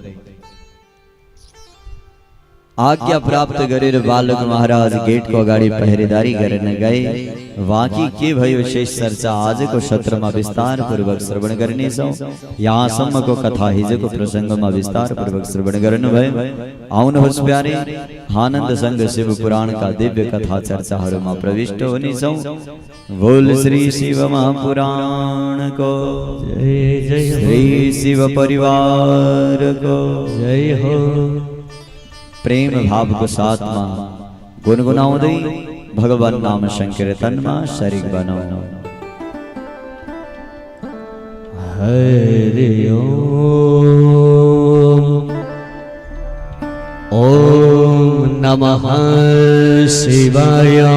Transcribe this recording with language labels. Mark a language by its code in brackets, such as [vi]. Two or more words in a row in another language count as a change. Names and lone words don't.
[ne] आज्ञा प्राप्त गरेर बालक महाराज गेटको अगाडि पहरेदारी गर्न गए। बाँकी के भयो शेष चर्चा आजको सत्रमा विस्तार पूर्वक श्रवण गर्नेछौं। यहाँसम्मको कथा हिजोको प्रसङ्गमा विस्तार पूर्वक श्रवण गर्नुभयो। आउनुहोस् प्यारे, आनन्दसँग शिव पुराणका दिव्य कथा चर्चाहरूमा प्रविष्ट हुनेछौं। बोल श्री शिव महापुराणको जय जय हो। श्री शिव परिवारको जय हो। प्रेम भाव [hi] को साथ में [ne] गुनगुनाउँदै भगवान नाम संकीर्तनमा शरीक बनौ। हरि ओम नमः शिवाय।